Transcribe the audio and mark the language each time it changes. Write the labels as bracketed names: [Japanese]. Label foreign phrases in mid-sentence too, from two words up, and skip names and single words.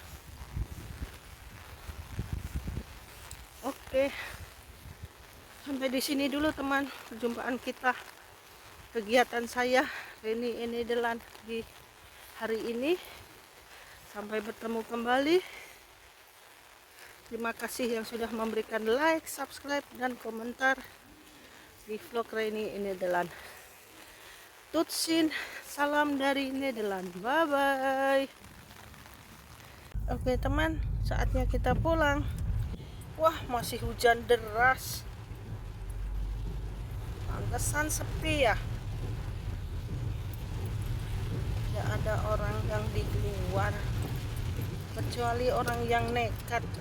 [Indonesian] Oke, sampai di sini dulu teman perjumpaan kita, kegiatan saya Reni in Nederland di hari ini. Sampai bertemu kembali. Terima kasih yang sudah memberikan like, subscribe, dan komentar di vlog Reni in Nederland. [Dutch] Tutsin, [Indonesian] salam dari Nederland. [English] Bye bye. [Indonesian] Oke teman, saatnya kita pulang. Wah, masih hujan deras. Pantesan sepi ya. Tidak ada orang yang di luar, kecuali orang yang nekat.